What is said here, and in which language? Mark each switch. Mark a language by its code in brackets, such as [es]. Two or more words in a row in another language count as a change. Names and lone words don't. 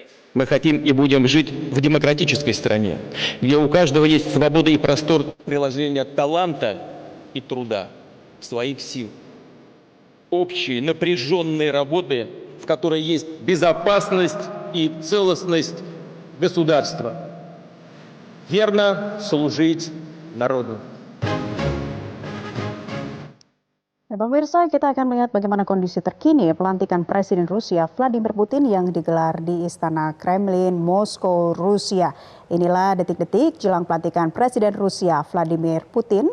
[ru] Мы хотим и будем жить в демократической стране, где у каждого есть свобода и простор приложения таланта и труда, своих сил. Общей напряженной работы, в которой есть безопасность и целостность государства. Верно служить народу. [id] Nah, pemirsa, kita akan melihat bagaimana kondisi terkini pelantikan Presiden Rusia Vladimir Putin yang digelar di Istana Kremlin, Moskow, Rusia. Inilah detik-detik jelang pelantikan Presiden Rusia Vladimir Putin.